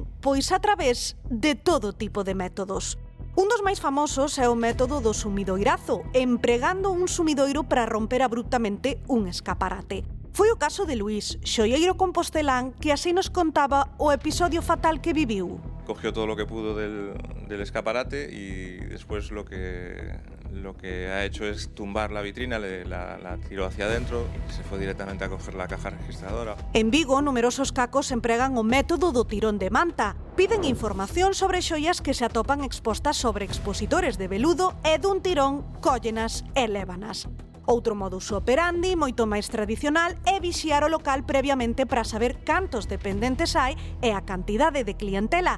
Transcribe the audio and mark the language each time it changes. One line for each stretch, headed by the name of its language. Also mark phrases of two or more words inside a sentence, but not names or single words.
Galician: Pois a través de todo tipo de métodos. Un dos máis famosos é o método do sumidoirazo, empregando un sumidoiro para romper abruptamente un escaparate. Foi o caso de Luís, xoieiro compostelán, que así nos contaba o episodio fatal que viviu.
Spanish: Cogió todo lo que pudo del escaparate y después lo que ha hecho es tumbar la vitrina, la tiró hacia adentro y se fue directamente a coger la caja registradora.
Galician: En Vigo, numerosos cacos empregan o método do tirón de manta. Piden información sobre xoias que se atopan expostas sobre expositores de veludo e dun tirón cóllenas e lévanas. Outro modus operandi, moito máis tradicional, é vixiar o local previamente para saber cantos dependentes hai e a cantidade de clientela.